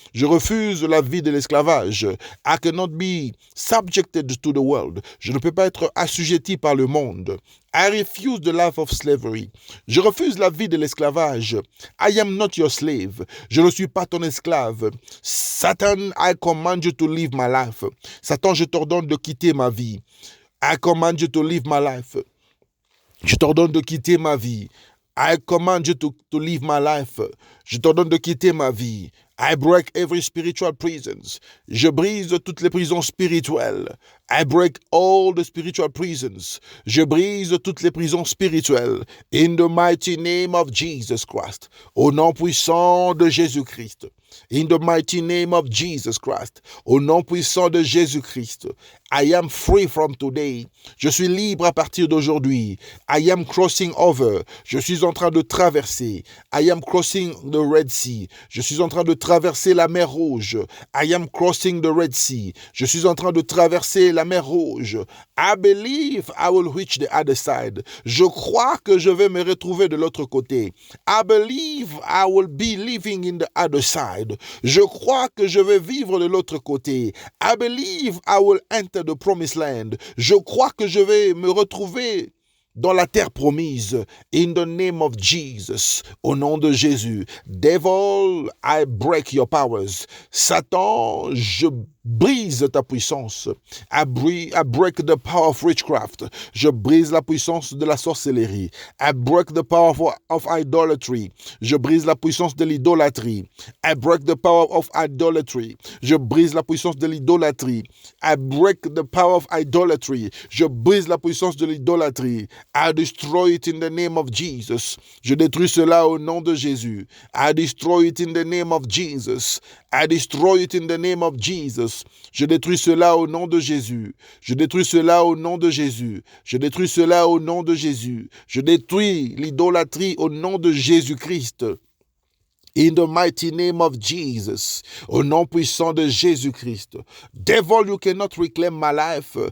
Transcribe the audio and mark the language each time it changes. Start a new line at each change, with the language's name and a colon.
French: Je refuse la vie de l'esclavage.
English: I cannot be subjected to the world.
French: Je ne peux pas être assujetti par le monde.
English: I refuse the life of slavery.
French: Je refuse la vie de l'esclavage.
English: I am not your slave.
French: Je ne suis pas ton esclave.
English: Satan, I command you to live my life.
French: Satan, je t'ordonne de quitter ma vie.
English: I command you to live my life.
French: Je t'ordonne de quitter ma vie.
English: I command you to live my life. Je t'ordonne de quitter ma vie. I break every spiritual prisons.
French: Je brise toutes les prisons spirituelles.
English: I break all the spiritual prisons.
French: Je brise toutes les prisons spirituelles.
English: In the mighty name of Jesus Christ.
French: Au nom puissant de Jésus-Christ.
English: In the mighty name of Jesus Christ.
French: Au nom puissant de Jésus-Christ.
English: I am free from today.
French: Je suis libre à partir d'aujourd'hui.
English: I am crossing over.
French: Je suis en train de traverser.
English: I am crossing the Red Sea.
French: Je suis en train de traverser la mer Rouge.
English: I am crossing the Red Sea.
French: Je suis en train de traverser la mer Rouge.
English: I believe I will reach the other side.
French: Je crois que je vais me retrouver de l'autre côté.
English: I believe I will be living in the other side.
French: Je crois que je vais vivre de l'autre côté.
English: I believe I will enter the promised land.
French: Je crois que je vais me retrouver dans la terre promise.
English: In the name of Jesus.
French: Au nom de Jésus.
English: Devil, I break your powers.
French: Satan, je brise ta puissance.
English: I break the power of witchcraft.
French: Je brise la puissance de la sorcellerie.
English: I break the power of idolatry.
French: Je brise la puissance de l'idolâtrie.
English: I break the power of idolatry.
French: Je brise la puissance de l'idolâtrie.
English: I break the power of idolatry.
French: Je brise la puissance de l'idolâtrie.
English: I destroy it in the name of Jesus.
French: Je détruis cela au nom de Jésus.
English: I destroy it in the name of Jesus. I destroy it in the name of Jesus.
French: Je détruis cela au nom de Jésus. Je détruis cela au nom de Jésus. Je détruis cela au nom de Jésus. Je détruis l'idolâtrie au nom de Jésus-Christ.
English: In the mighty name of Jesus,
French: au nom puissant de Jésus-Christ.
English: Devil, you cannot reclaim my life.